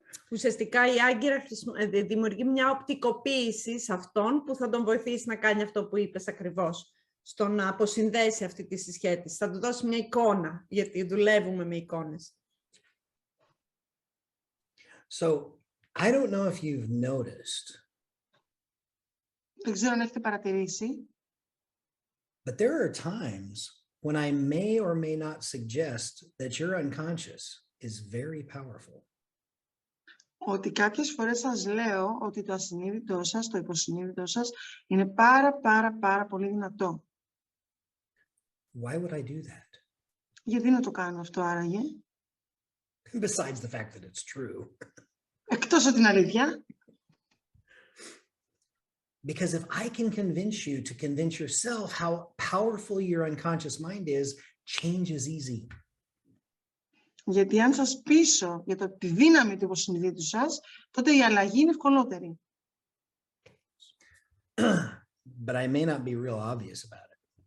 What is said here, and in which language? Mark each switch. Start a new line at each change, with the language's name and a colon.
Greek: Ουσιαστικά η άγκυρα δημιουργεί μια οπτικοποίηση σε αυτόν που θα τον βοηθήσει να κάνει αυτό που είπες ακριβώς, στο να αποσυνδέσει αυτή τη συσχέτιση. Θα του δώσει μια εικόνα, γιατί δουλεύουμε με εικόνες.
English: So I don't know if you've noticed,
Greek: Δεν ξέρω αν έχετε παρατηρήσει,
English: but there are times when I may or may not suggest that your unconscious is very powerful.
Greek: ότι κάποιες φορές σας λέω ότι το ασυνείδητό σας, το υποσυνείδητό σας, είναι πάρα πολύ δυνατό.
English: Why would I do that?
Greek: Γιατί να το κάνω αυτό άραγε?
English: Besides the fact that it's true.
Greek: Εκτός από την αλήθεια.
English: Because if I can convince you to convince yourself how powerful your unconscious mind is, change is easy.
Greek: Γιατί αν σας πείσω για τη δύναμη του υποσυνείδητου σας, τότε η αλλαγή είναι ευκολότερη.
English: But I may not be real obvious about it.